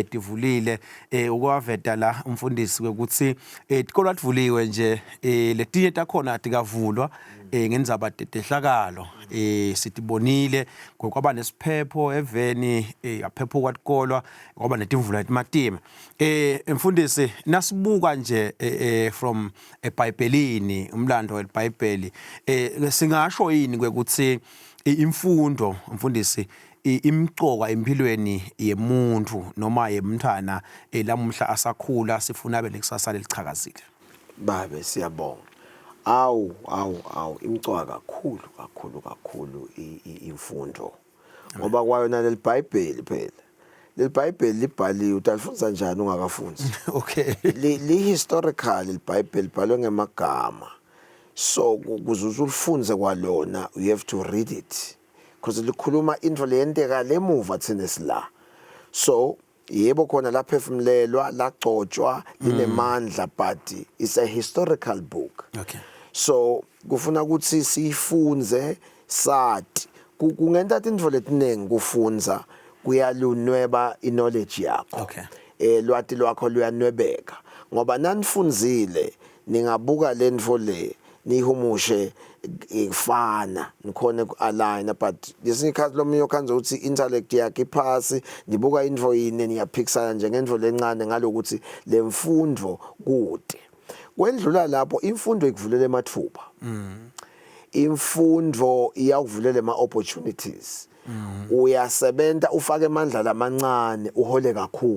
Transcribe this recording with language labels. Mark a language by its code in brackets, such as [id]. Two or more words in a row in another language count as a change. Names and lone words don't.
[ss] divulile ukwaveta la umfundisi ukuthi tikolwa tivuliwe nje letinye takhona atikavulwa ngenzaba tehlakalo sitibonile ngokwaba nesiphepho eveni yaphepho kwatikolwa ngoba netimvula etimatima mfundisi nasibuka nje from eBhayibhelini umlando weBhayibheli singasho yini ukuthi imfundo mfundisi imqoka empilweni yemuntu noma yemntwana lamuhla asakhula sifuna abe lekusasa lelichakazile. Babe siyabonga. Awu imcoka kakhulu imfundo ngoba kwayona leliBhayibheli phela leliBhayibheli libhaliwe utalifunza njani ungakafunzi. Okay. li historical leliBhayibheli libhalwe ngemagama so ukuze ulifunze kwalona [en] you have to read it because [ss] likhuluma into leyenteka lemuva thina sila so yebo khona laphefumlelwa lagcotshwa linemandla [en] but it's a historical book. [ss] Okay. So kufuna ukuthi sifunze sathi kungenta into letinengi kufunza kuyalunweba knowledge yakho. Okay. Lwati lwakho luyanwebeka ngoba nanifunzile ningabuka lento le nihumushe ifana nikhona ku-align but lesinye ikhathi lomunye okhanza ukuthi intellect yakhe iphasi nibuka into yini niyaphikisana njengento lencane ngalokuthi lemfundo kude kwendlula lapho imfundo ikuvulela emathuba imfundo iyakuvulela ama-opportunities uyasebenza ufake amandla lamancane uhole kakhulu.